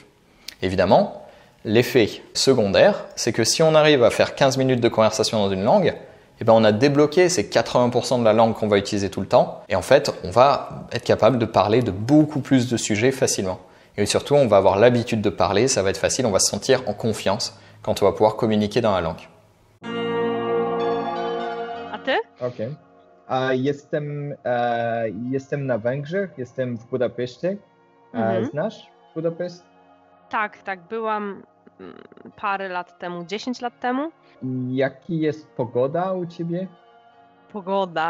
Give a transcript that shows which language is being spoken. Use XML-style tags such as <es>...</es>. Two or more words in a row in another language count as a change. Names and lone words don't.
<fr>Évidemment, l'effet secondaire, c'est que si on arrive à faire 15 minutes de conversation dans une langue, eh ben on a débloqué ces 80% de la langue qu'on va utiliser tout le temps. Et en fait, on va être capable de parler de beaucoup plus de sujets facilement. Et surtout, on va avoir l'habitude de parler, ça va être facile, on va se sentir en confiance quand on va pouvoir communiquer dans la langue.</fr> <pl>A ty? Okej. Jestem na Węgrzech, jestem w Budapeszcie. Znasz Budapeszt? Tak, byłam parę lat temu, 10 lat temu. Jaki jest pogoda u ciebie? Pogoda.</pl>